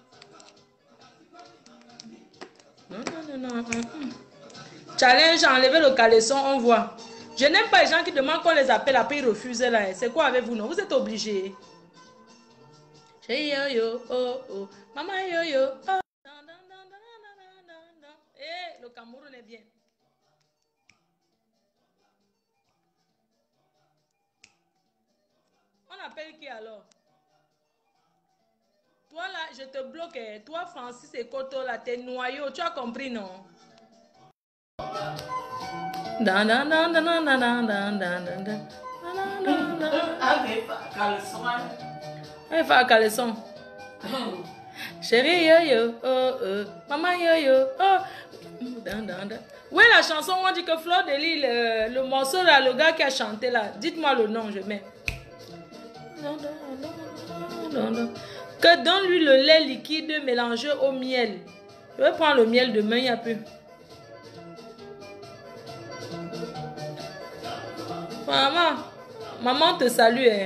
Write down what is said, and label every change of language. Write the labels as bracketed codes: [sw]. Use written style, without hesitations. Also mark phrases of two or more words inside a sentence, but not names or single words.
[fr] Non, non, non, non, non. Challenge, enlever le caleçon, on voit. Je n'aime pas les gens qui demandent qu'on les appelle, après ils refusent là. C'est quoi avec vous, non? Vous êtes obligés. Hey yo yo, oh oh. Maman yo yo, oh. Dan, dan, dan, dan, dan, dan, dan, dan. Eh, le Cameroun est bien. On appelle qui alors? Toi là, je te bloque. Toi, Francis et Koto là, t'es noyau. Tu as compris, non? Dan, dan, dan, dan, dan, dan, dan, dan, dan, dan. Il faut un caleçon. Chérie yo yo, oh oh. Maman yo yo, oh. Dan, dan, dan. Oui, la chanson, on dit que Fleur de Lille, le morceau là, le gars qui a chanté là, dites-moi le nom, je mets. Que donne-lui le lait liquide mélangé au miel. Je vais prendre le miel demain, il n'y a plus. Maman te salue. Hein.